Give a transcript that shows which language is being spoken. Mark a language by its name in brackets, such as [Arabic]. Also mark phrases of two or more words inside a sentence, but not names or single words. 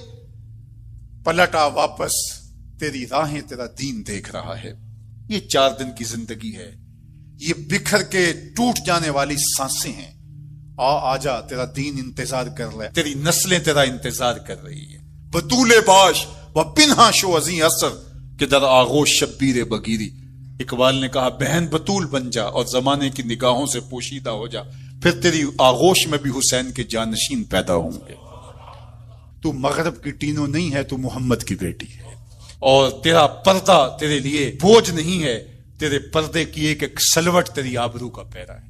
[Urdu] پلٹا واپس، تیری راہیں تیرا دین دیکھ رہا ہے. یہ 4 دن کی زندگی ہے، یہ بکھر کے ٹوٹ جانے والی سانسیں ہیں. آ جا، تیرا دین انتظار کر رہا ہے، تیری نسلیں تیرا انتظار کر رہی ہیں. [Persian] بطول باش و پنہا شو ازیں اثر کہ در آغوش شبیر بگیری. [Urdu] اقبال نے کہا بہن بطول بن جا اور زمانے کی نگاہوں سے پوشیدہ ہو جا، پھر تیری آغوش میں بھی حسین کے جانشین پیدا ہوں گے. تو مغرب کی ٹینو نہیں ہے، تو محمد کی بیٹی ہے. اور تیرا پردہ تیرے لیے بوجھ نہیں ہے، تیرے پردے کی ایک ایک سلوٹ تیری آبرو کا پیرا ہے.